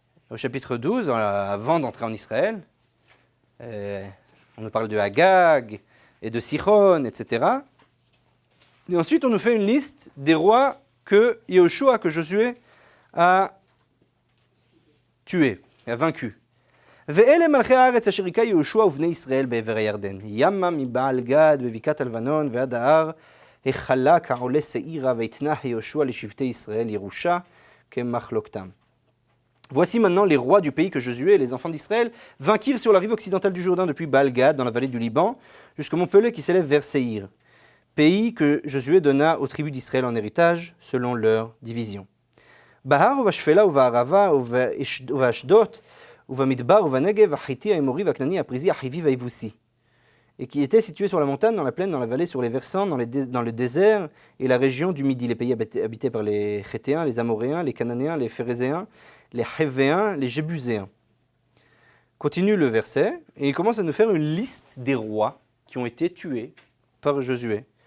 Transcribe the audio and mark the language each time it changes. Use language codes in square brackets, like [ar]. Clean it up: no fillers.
[fr] Au chapitre 12, avant d'entrer en Israël, on nous parle de Agag et de Sichon, etc. Et ensuite, on nous fait une liste des rois que Yoshua, que Josué a tués, a vaincus. [he] ואלה מלכי הארץ אשר היכה יהושע ובני ישראל בעבר הירדן. ימה מבעל גד בבקעת הלבנון ועד ההר, החלה כעולה שעירה, ויתנה יהושע לשבטי ישראל ירושה כמחלוקתם. [fr] Voici maintenant les rois du pays que Josué et les enfants d'Israël vainquirent sur la rive occidentale du Jourdain depuis Baal-Gad, dans la vallée du Liban, jusqu'au mont Pelée qui s'élève vers Séhir, pays que Josué donna aux tribus d'Israël en héritage selon leur division. [he] בהר ובשפלה ובערבה ובאשדות ובמדבר ובנגב, החיתי, האמורי והכנעני, הפריזי, החיבי והיבוסי. [fr] et qui étaient situés sur la montagne, dans la plaine, dans la vallée, sur les versants, dans le désert et la région du Midi, les pays habités par les Chétéens, les Amoréens, les Cananéens, les Phérézéens, les Hévéens, les Jébuséens. Continue le verset, et il commence à nous faire une liste des rois qui ont été tués par Josué.